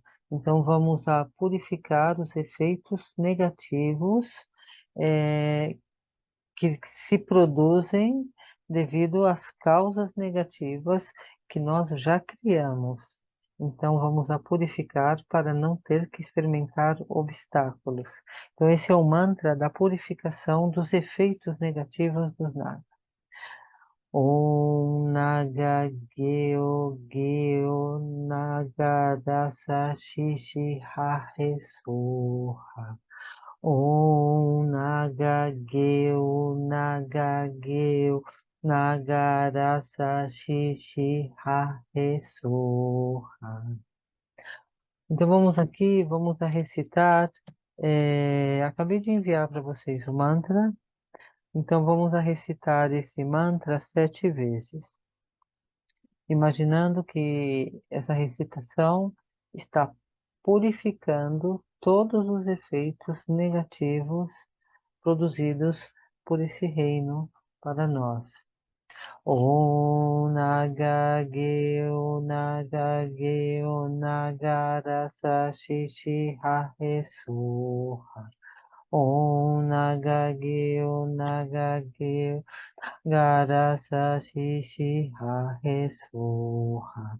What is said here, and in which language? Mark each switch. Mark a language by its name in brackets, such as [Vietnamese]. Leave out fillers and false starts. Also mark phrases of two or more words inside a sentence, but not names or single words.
[Portuguese] Então, vamos a purificar os efeitos negativos que se produzem devido às causas negativas que nós já criamos. Então, vamos a purificar para não ter que experimentar obstáculos. Então, esse é o mantra da purificação dos efeitos negativos dos nagas. [Sanskrit] Om Naga Geo Geo Nagarasa Shishi Hahe Soha. Om Naga Geo Naga Geo Nagarasa Shishi Hahe Soha. [Portuguese] Então vamos aqui, vamos a recitar. Acabei de enviar para vocês o mantra. Então vamos a recitar esse mantra 7 vezes, imaginando que essa recitação está purificando todos os efeitos negativos produzidos por esse reino para nós. [Sanskrit] O Nagageo Nagageo Nagarasa Shishi Hahe Suha. Om Nagageo Nagageo Garasa Shishi Hahe Suha.